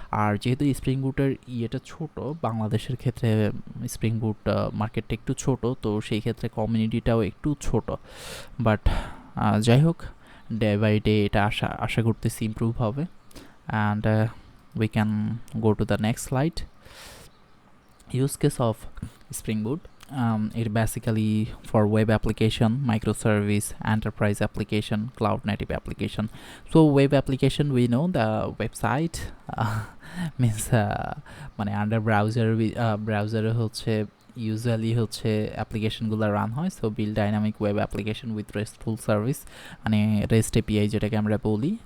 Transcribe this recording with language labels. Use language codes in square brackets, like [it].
[bn] আর যেহেতু স্প্রিং বুটের ইয়েটা ছোট, বাংলাদেশের ক্ষেত্রে স্প্রিং বুট মার্কেটটা একটু ছোট, তো সেই ক্ষেত্রে কমিউনিটিটাও একটু ছোট। বাট যাই হোক, ডে বাই ডে এটা আশা করতেছি ইমপ্রুভ হবে। [en] And we can go to the next slide. Use case of Spring Boot. It basically for web application, microservice, enterprise application, cloud native application. So web application, we know the website means [bn] মানে under ব্রাউজারে হচ্ছে usually হচ্ছে অ্যাপ্লিকেশনগুলো run হয়। [en] so build dynamic web application with restful service, [bn] মানে rest API যেটাকে আমরা বলি।